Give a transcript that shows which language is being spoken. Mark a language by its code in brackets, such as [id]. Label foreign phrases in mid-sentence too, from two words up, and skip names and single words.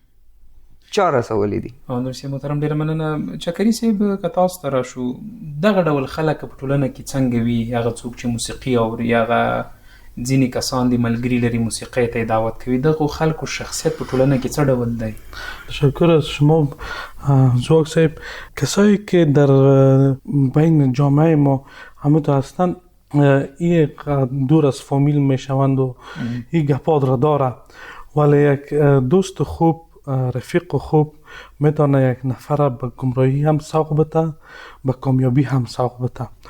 [ps] چا رسولي دي؟ نور صاحب محترم، ډېره مننه. چکري صاحب، که تاسو ته راشو، دغه ډول خلک په ټولنه کې څنګه وي؟ هغه څوک چې موسیقي اوري، هغه ځینې کسان دي ملګري لري موسیقی ته دعوت کوي، دغه خلکو شخصیت په ټولنه کې څه ډول دی؟ [fa] تشکر از شما زواک صاحب. کسایی که در بین جامعه ما همونطور هستند، یک دور از فامیل میشوند و این گپات را داره، ولی یک دوست خوب، رفیق خوب میتونه یک نفر به گمراهی هم سوق بده، به کامیابی هم سوق بده.